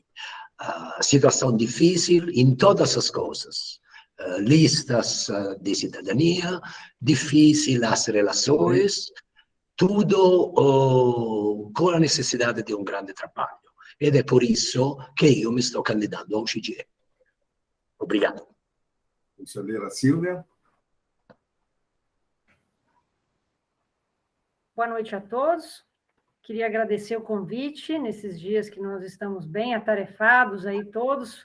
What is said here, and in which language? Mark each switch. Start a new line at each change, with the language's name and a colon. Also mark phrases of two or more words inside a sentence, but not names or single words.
Portuguese: Situação difícil em todas as coisas. Listas de cidadania, difícil as relações, tudo com a necessidade de um grande trabalho.
Italian: Ed è
Portuguese: por isso
Italian: che io mi sto candidando ao CGIE.
Portuguese: Obrigado. Conselheira Silvia. Boa noite a todos. Queria agradecer o convite nesses dias que nós estamos bem atarefados aí todos.